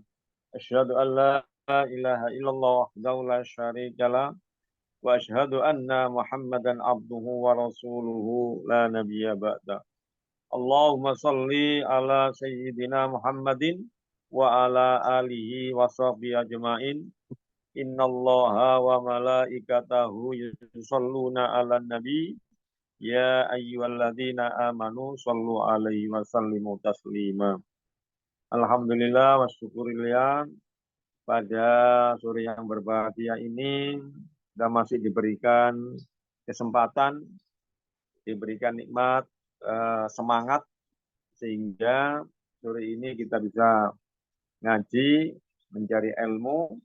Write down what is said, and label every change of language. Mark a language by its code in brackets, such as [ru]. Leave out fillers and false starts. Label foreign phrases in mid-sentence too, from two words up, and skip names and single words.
[ar] أشهد أن لا إله إلا الله وحده لا شريك له وأشهد أن محمدا عبده ورسوله لا نبي بعد. اللهم صل على سيدنا محمد وعلى آله وصحبه أجمعين. إن الله وملائكته يصلون على النبي. يا أيها الذين آمنوا صلوا عليه وسلموا تسليما. الحمد لله والشكر لله, [id] pada sore yang berbahagia ini kita masih diberikan kesempatan, diberikan nikmat, semangat, sehingga sore ini kita bisa ngaji, mencari ilmu.